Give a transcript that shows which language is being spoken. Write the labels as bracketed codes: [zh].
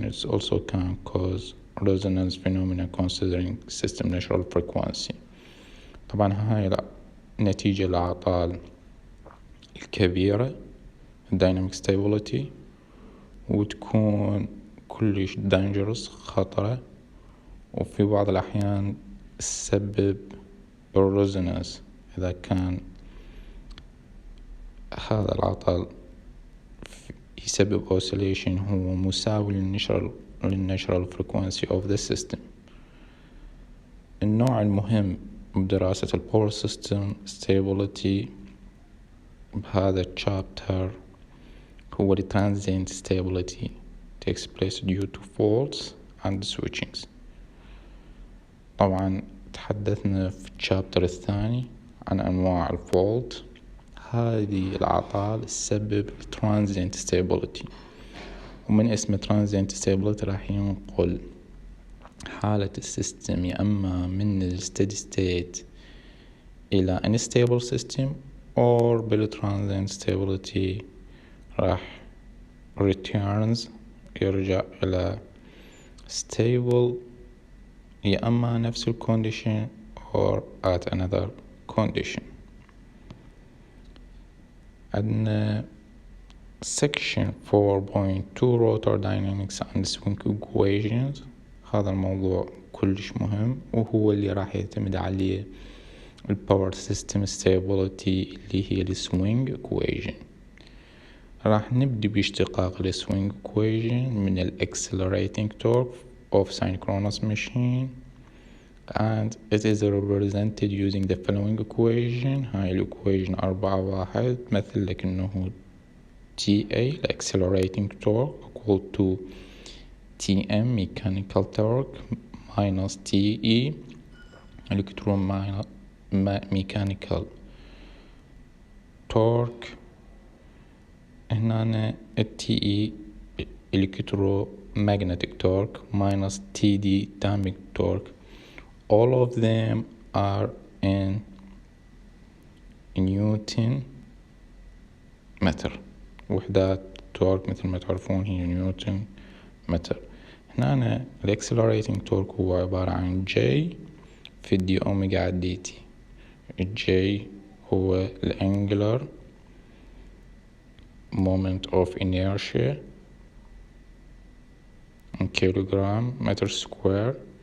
[en] It also can cause resonance phenomena considering system natural frequency. [ar] طبعا هاي نتيجة الأعطال الكبيرة dynamic stability وتكون كلش dangerous خطرة، وفي بعض الأحيان تسبب resonance إذا كان هذا العطل يسبب oscillation هو مساوي للنatural frequency of the system. النوع المهم بدراسة الباور سيستم stability بهذا الشابتر هو [en] transient stability takes place due to faults and switchings. [ar] طبعا تحدثنا في الشابتر الثاني عن أنواع الفولت. هذه الأعطال تسبب transient stability، ومن اسم transient stability راح ينقل حالة السيستم يا أما من steady state إلى unstable system or بالtransient stability راح returns يرجع إلى stable يا أما نفس condition [en] or at another condition. [ar] عندنا [en] section 4.2 rotor dynamics and swing equations. [ar] هذا الموضوع كلش مهم وهو اللي راح يعتمد عليه الباور سيستم stability اللي هي السوينج equation. راح نبدأ باشتقاق السوينج [en] equation من accelerating torque of synchronous machine, and it is represented using the following equation. [ar] هاي الإيكويشن 4-1 مثل لك إنه [en] TA accelerating torque equal to TM mechanical torque minus TE electron mechanical torque. هنا TE electromagnetic torque minus TD dynamic torque. All of them are in Newton متر. [ar] وحدات تورك مثل ما تعرفون هي نيوتن متر. هنا الاكسلريتنج تورك هو عبارة عن J في دي أوميجا على دي تي. [en] J [ar] هو الانجلر [en] moment of inertia in kilogram meter square.